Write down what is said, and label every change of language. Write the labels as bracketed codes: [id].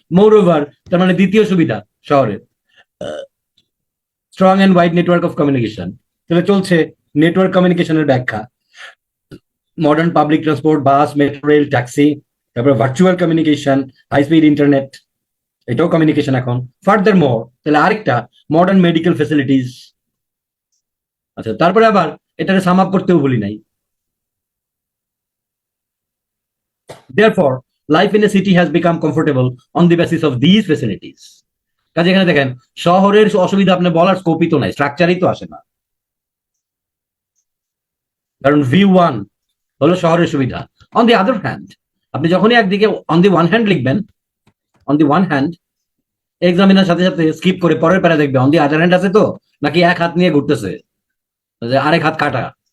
[bn] মোর over, তার মানে দ্বিতীয় সুবিধা শহরের, [en] strong and wide network of communication, [bn] তাহলে চলছে নেটওয়ার্ক কমিউনিকেশনের ব্যাখ্যা, মডার্ন পাবলিক ট্রান্সপোর্ট, বাস, মেট্রো রেল, ট্যাক্সি, তারপরে virtual communication, high speed internet, এটাও কমিউনিকেশন এখন। ফার্দার মোর, তাহলে আরেকটা মডার্ন মেডিকেল ফেসিলিটিস। আচ্ছা, তারপরে আবার এটাকে সাম আপ করতেও ভুলি নাই। [en] Therefore, life in a city has become comfortable on the basis of these facilities. [bn] কাজে এখানে দেখেন শহরের অসুবিধা আপনি বলার স্কোপই তো নাই, স্ট্রাকচারই তো আসে না, কারণ ভিউ ওয়ান হলো শহরের সুবিধা। [en] on the other hand, [bn] আপনি যখনই একদিকে অন দি ওয়ান হ্যান্ড লিখবেন, on the one hand, examiner সাথে সাথে স্কিপ করে পরের প্যারা দেখবে অন দি আদার হ্যান্ড আছে তো, নাকি এক হাত নিয়ে ঘুরতেছে, আরেক হাত কাটা।